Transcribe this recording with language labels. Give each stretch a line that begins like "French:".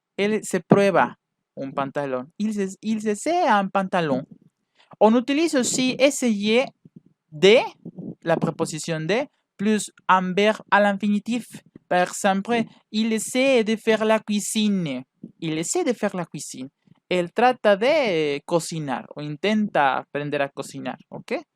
Spanish: Él se prueba un pantalon.
French: Il se essaie un pantalon. On utilise aussi essayer de, la préposition de, plus un verbe à l'infinitif. Par exemple, il essaie de faire la cuisine. Il essaie de faire la cuisine.
Spanish: Él trata de cocinar o intenta aprender a cocinar, ¿ok?